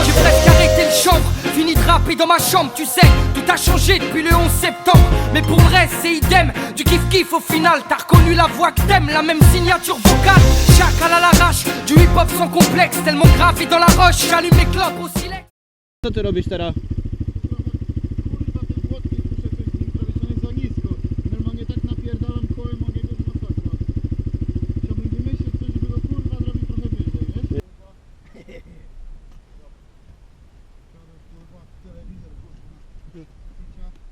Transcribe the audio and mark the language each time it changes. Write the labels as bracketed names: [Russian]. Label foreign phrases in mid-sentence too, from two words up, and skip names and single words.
[French] J'ai presque arrêté le chanvre, fini de rapper dans ma chambre. Tu sais, tout a changé depuis le 11 septembre. Mais pour le reste, c'est idem, du kiff-kiff au final. T'as reconnu la voix que t'aimes, la même signature vocale. Chacal à l'arrache, du hip-hop sans complexe. Tellement gravé dans la roche, j'allume les clopes au silex. [Polish] Co ty robisz teraz? Za nisko. Normalnie tak napierdalam kołem, mogę go masakra. Chciałbym wymyślić coś, żeby go kurwa zrobić trochę wyżej, wiesz? Kurwa, telewizor, kurwa.